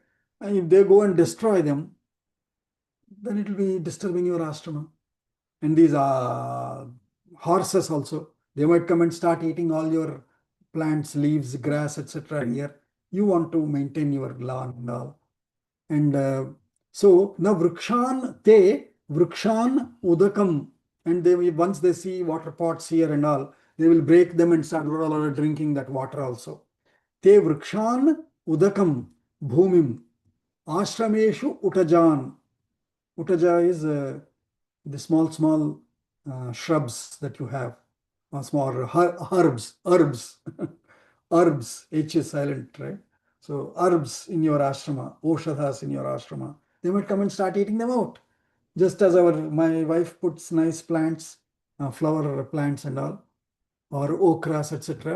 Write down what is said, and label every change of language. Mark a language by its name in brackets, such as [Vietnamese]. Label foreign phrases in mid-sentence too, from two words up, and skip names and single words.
[English] And if they go and destroy them, then it will be disturbing your ashrama. And these horses also, they might come and start eating all your plants, leaves, grass, etc. here. You want to maintain your lawn and all. And so now [Sanskrit] वृक्षान् ते वृक्षान् उदकम्, [English] and they will, once they see water pots here and all, they will break them and start drinking that water also. [Sanskrit] ते वृक्षान् उदकं भूमिम् आश्रमेषु उटजान्. [English] Utaja is the small shrubs that you have, small herbs, herbs, H is silent, right? So herbs in your ashrama, oshadhas in your ashrama, they might come and start eating them out. Just as my wife puts nice plants, flower plants and all, or okras, etc.